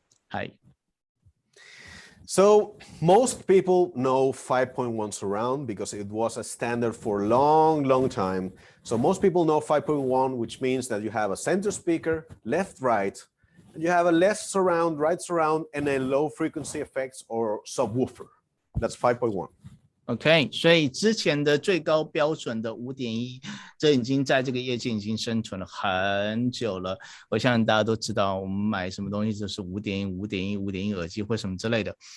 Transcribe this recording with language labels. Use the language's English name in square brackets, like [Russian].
[English] 嗨。 So most people know 5.1 surround because it was a standard for a long time. So most people know 5.1, which means that you have a center speaker, left, right, you have a left surround, right surround, and a low frequency effects or subwoofer. That's 5.1. [Chinese] OK， 所以之前的最高标准的5.1，这已经在这个业界已经生存了很久了。我相信大家都知道，我们买什么东西就是5.1、5.1、5.1耳机或什么之类的。